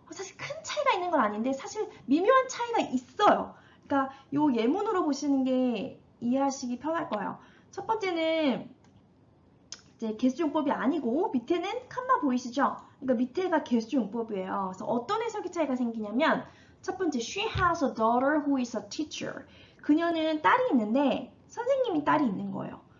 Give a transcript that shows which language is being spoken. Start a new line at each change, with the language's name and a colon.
Korean: 사실 큰 차이가 있는 건 아닌데 사실 미묘한 차이가 있어요. 그러니까 요 예문으로 보시는 게 이해하시기 편할 거예요. 첫 번째는 이제 계수용법이 아니고 밑에는 칸마 보이시죠? 그러니까 밑에가 계수용법이에요. 그래서 어떤 해석의 차이가 생기냐면 첫 번째,
English: she has a daughter who is a teacher.
Korean: 그녀는 딸이 있는데 선생님이 딸이 있는 거예요.